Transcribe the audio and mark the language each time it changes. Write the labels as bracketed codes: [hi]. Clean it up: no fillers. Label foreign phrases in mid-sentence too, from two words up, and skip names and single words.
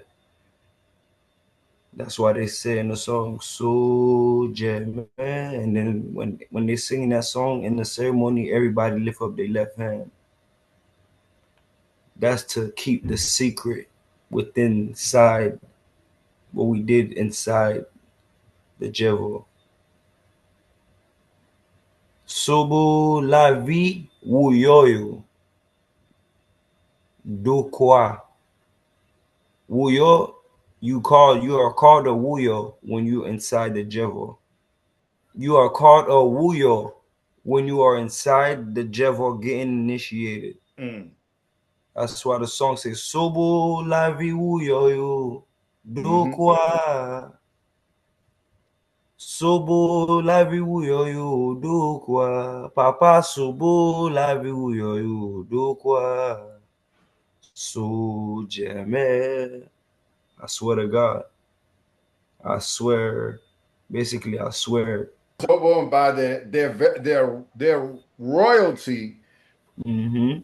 [en] That's why they say in the song So man. And then when they sing that song in the ceremony, everybody lift up their left hand. That's to keep the secret within inside what we did inside the Jevo. [ee] Sobo la vie wuyoyo do kwa. [en] Wuyo, you are called a wuyo when you're inside the Jevo. You are called a wuyo when you are inside the Jevo getting initiated. Mm. That's why the song says [ee] Sobo la vie wuyoyo do Mm-hmm. kwa. Sobo la vie wuyoyo do kwa. Papa sobo la vie wuyoyo do kwa. [en] So Jamel. I swear to God. I swear. Basically, I swear. Tobo and by their royalty, Mm-hmm.